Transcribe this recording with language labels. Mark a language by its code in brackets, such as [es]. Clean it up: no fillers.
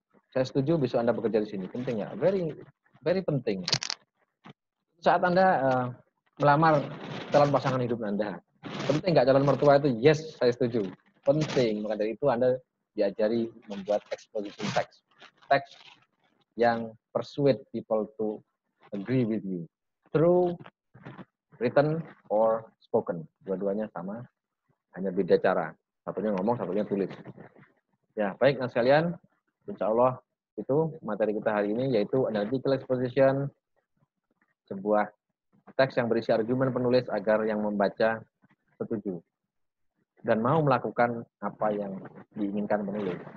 [id] Saya setuju besok Anda bekerja di sini. Penting nggak? [en] Very, very [id] penting. Saat Anda melamar calon pasangan hidup Anda, penting nggak calon mertua itu? [en] Yes, [id] saya setuju. Penting. Maka dari itu Anda diajari membuat exposition text. Teks yang [en] persuade people to agree with you. Through written or spoken. [id] Dua-duanya sama, hanya beda cara. Satunya ngomong, satunya tulis. Ya, baik nah sekalian, insya Allah itu materi kita hari ini, yaitu analytical exposition, sebuah teks yang berisi argumen penulis agar yang membaca setuju dan mau melakukan apa yang diinginkan penulis.